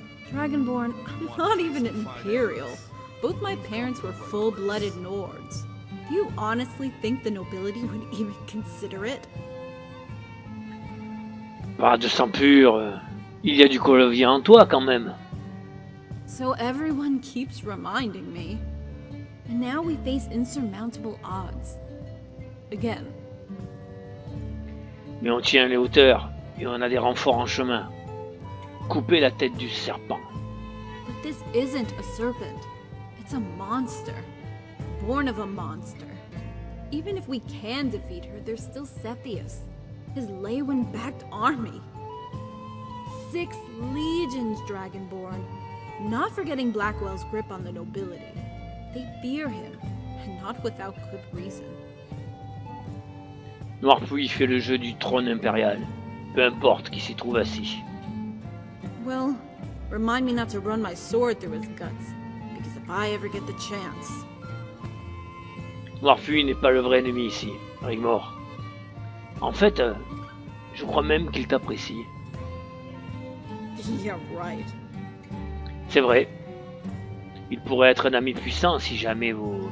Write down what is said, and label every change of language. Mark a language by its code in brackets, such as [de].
[en] Dragonborn, I'm not even imperial. Both my parents were full-blooded Nords. Do you honestly think the nobility would even consider it? [fr] Bah, de sang pur, il y a du colovien en toi quand même. [en] So everyone keeps reminding me. And now we face insurmountable odds. Again. [fr] Mais on tient les hauteurs et on a des renforts en chemin. Couper la tête du serpent. [en] But this isn't a serpent. It's a monster. Born of a monster. Even if we can defeat her, there's still Cepheus. His Leyawin-backed army. 6 legions, Dragonborn. Not forgetting Blackwell's grip on the nobility. They fear him, and not without good reason. [fr] Noirpuis fait le jeu du trône impérial. Peu importe qui s'y trouve assis. [en] Well, remind me not to run my sword through his guts, because if I ever get the chance... [fr] Noirfuit n'est pas le vrai ennemi ici, Rigmor. En fait, je crois même qu'il t'apprécie. [en] Yeah, right. [fr] C'est vrai. Il pourrait être un ami puissant si jamais vous...